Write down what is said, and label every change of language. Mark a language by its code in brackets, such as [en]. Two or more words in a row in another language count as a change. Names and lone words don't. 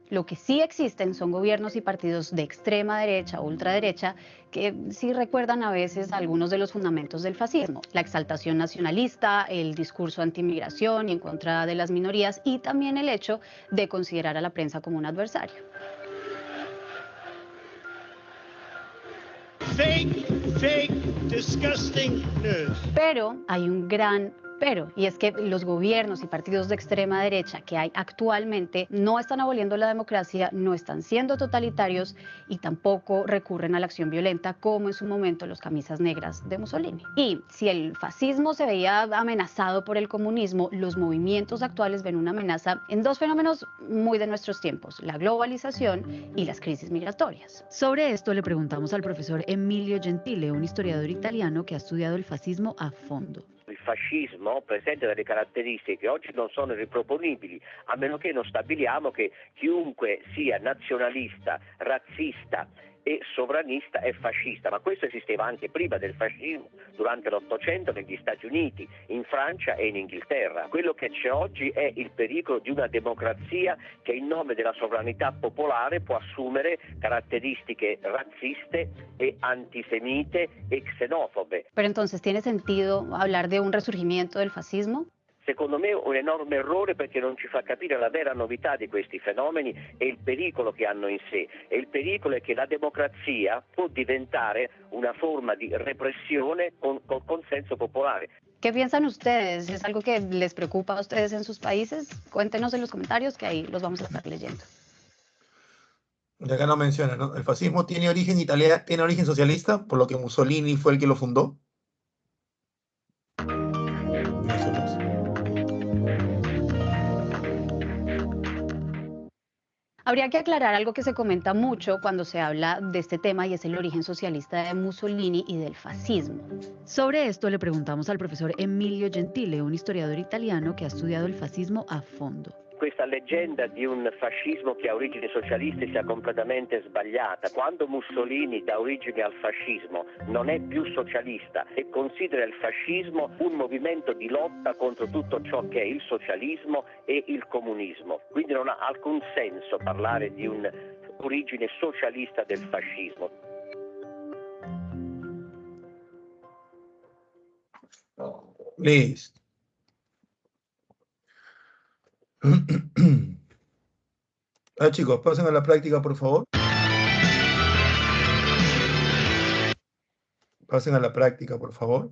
[es] Lo que sí existen son gobiernos y partidos de extrema derecha o ultraderecha que sí recuerdan a veces algunos de los fundamentos del fascismo. La exaltación nacionalista, el discurso anti-inmigración y en contra de las minorías y también el hecho de considerar a la prensa como un adversario. [en] Fake, disgusting news. [es] Pero hay un gran pero, y es que los gobiernos y partidos de extrema derecha que hay actualmente no están aboliendo la democracia, no están siendo totalitarios y tampoco recurren a la acción violenta como en su momento los camisas negras de Mussolini. Y si el fascismo se veía amenazado por el comunismo, los movimientos actuales ven una amenaza en dos fenómenos muy de nuestros tiempos, la globalización y las crisis migratorias. Sobre esto le preguntamos al profesor Emilio Gentile, un historiador italiano que ha estudiado el fascismo a fondo. [it] Il fascismo presenta delle caratteristiche che oggi non sono riproponibili, a meno che non stabiliamo che chiunque sia nazionalista, razzista e sovranista e fascista, ma questo esisteva anche prima del fascismo, durante l'Ottocento negli Stati Uniti, in Francia e in Inghilterra. Quello che c'è oggi è il pericolo di una democrazia che in nome della sovranità popolare può assumere caratteristiche razziste e antisemite e xenofobe. [es] Pero entonces, ¿tiene sentido hablar de un resurgimiento del fascismo? [it] Secondo me un enorme errore, perché non ci fa capire la vera novità di questi fenomeni e il pericolo che hanno in sé. E il pericolo è che la democrazia può diventare una forma di repressione con consenso popolare. [es] ¿Qué piensan ustedes? ¿Es algo que les preocupa a ustedes en sus países? Cuéntenos en los comentarios, que ahí los vamos a estar leyendo. De acá no menciona, ¿no? El fascismo tiene origen italiano, tiene origen socialista, por lo que Mussolini fue el que lo fundó. Habría que aclarar algo que se comenta mucho cuando se habla de este tema, y es el origen socialista de Mussolini y del fascismo. Sobre esto le preguntamos al profesor Emilio Gentile, un historiador italiano que ha estudiado el fascismo a fondo. [it] Questa leggenda di un fascismo che ha origini socialiste sia completamente sbagliata. Quando Mussolini dà origine al fascismo non è più socialista e considera il fascismo un movimento di lotta contro tutto ciò che è il socialismo e il comunismo. Quindi non ha alcun senso parlare di un'origine socialista del fascismo. [es] Listo. Chicos, pasen a la práctica, por favor. Pasen a la práctica, por favor.